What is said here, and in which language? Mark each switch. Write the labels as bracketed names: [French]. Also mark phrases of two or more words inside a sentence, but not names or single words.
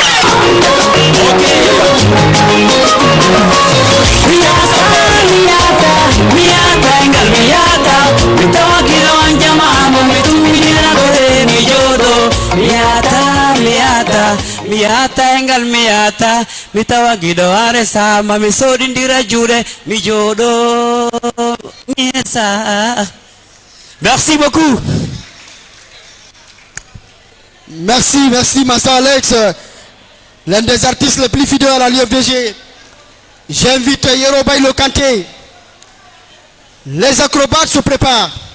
[Fula] Miata engal miata Mitawa kilon jamamu mitumira kode mi jodo Miata engal miata Mitawa gido are sama mi sodindira jure mi jodo Miesa [French] Merci beaucoup. Merci Massa Alex, l'un des artistes les plus fidèles à l'IFDG. J'invite Yero Bailo Kanté. Les acrobates se préparent.